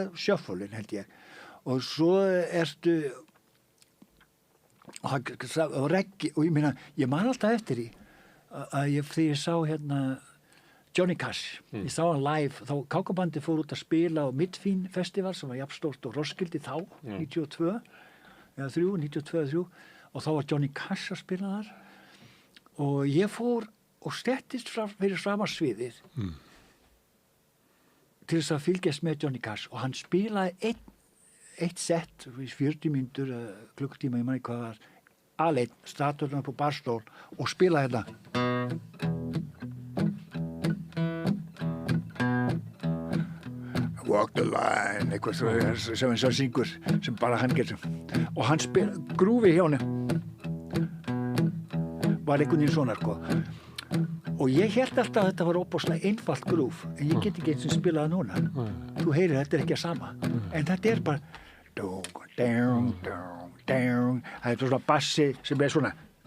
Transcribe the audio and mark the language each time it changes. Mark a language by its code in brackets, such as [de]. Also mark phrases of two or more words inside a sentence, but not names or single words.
[is] Sérstaklega shufflein, held ég. og svo ertu og reggi, og ég meina, ég man alltaf eftir því að þegar ég sá hérna Johnny Cash, ég sá hann live, þá Kákabandi fór út að spila á Midfín festival sem var jafnstórt og Roskilde þá, 92 eða 92-3 og þá var Johnny Cash að spila þar og ég fór og stettist fyrir fram á sviðið til þess að fylgjast með Johnny Cash og hann spilaði eitt sett, 40 mínútur, klukkutíma, ég man ekki hvað var, aleinn, staturinn upp á barstól og spilaði þetta. Walk the line, eitthvað sem hann syngur, sem bara hann getur. Og hann grúfi hjá hann var einhvern veginn svona, sko. Og ég hélt alltaf að þetta var óbúslega einfalt grúf, en ég get ekki eins og spilað núna. Þú heyrir, þetta er ekki að sama. En þetta er bara það er svona bassi sem er svona.